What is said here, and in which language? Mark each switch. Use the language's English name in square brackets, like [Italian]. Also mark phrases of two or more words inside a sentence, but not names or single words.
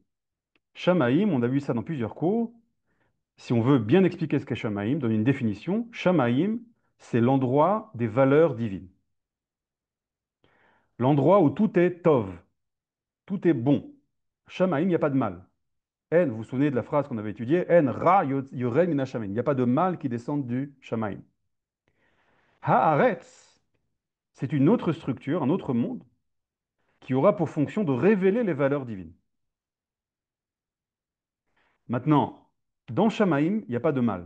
[French] Shamaim, on a vu ça dans plusieurs cours. Si on veut bien expliquer ce qu'est Shamaim, donner une définition, Shamaim, c'est l'endroit des valeurs divines. L'endroit où tout est tov, tout est bon. Shamaim, il n'y a pas de mal. En, vous vous souvenez de la phrase qu'on avait étudiée, [Hebrew] אין רע יורד מן השמים. [French] Il n'y a pas de mal qui descend du Shamaim. Haaretz, c'est une autre structure, un autre monde, qui aura pour fonction de révéler les valeurs divines. Maintenant, dans Shamaim, il n'y a pas de mal.